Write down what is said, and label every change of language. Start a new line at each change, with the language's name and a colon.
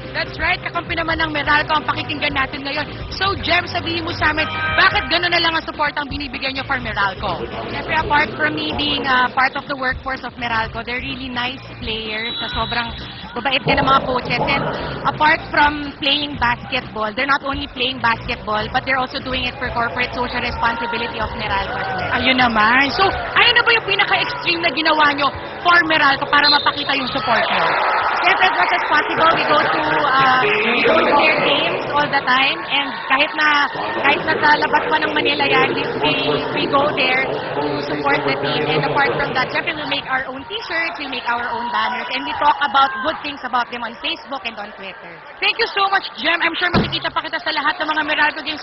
English: That's right,
Filipino: kakampi naman ng Meralco ang pakikinggan natin ngayon. So, Jem, sabihin mo sa amin, bakit gano'n na lang ang support ang binibigyan nyo for Meralco?
English: Siyempre, apart from me being part of the workforce of Meralco, they're really nice players
Filipino: na sobrang babait din ng
English: mga coaches. And apart from playing basketball, they're not only playing basketball, but they're also doing it for corporate social responsibility of Meralco as well.
Filipino: Ayun naman. So, ano na ba yung pinaka-extreme na ginawa nyo for Meralco para mapakita yung support nyo?
English: Siyempre, as much as possible, we go to their games all the time.
Filipino: And kahit na sa labas pa ng Manila yan,
English: we go there to support the team. And apart from that, siyempre, we make our own t-shirts, we make our own banners, and we talk about good things about them on Facebook and on Twitter. Thank you so much, Jem. I'm sure
Filipino: makikita pa kita sa lahat ng mga Meralco games.